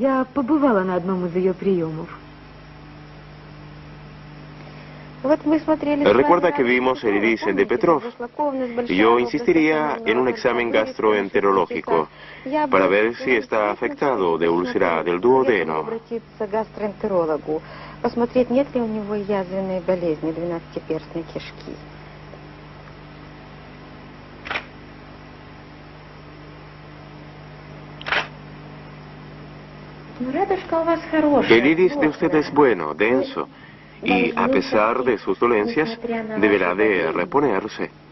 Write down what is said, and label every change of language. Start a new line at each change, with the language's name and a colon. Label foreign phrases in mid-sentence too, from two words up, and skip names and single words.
Spanish: Recuerda que vimos el iris de Petrov. Yo insistiría en un examen gastroenterológico para ver si está afectado de úlcera del duodeno.
Russian: Посмотреть, нет ли у него язвенной болезни 12-перстной кишки.
Spanish: El iris de usted es bueno, denso, y a pesar de sus dolencias, deberá de reponerse.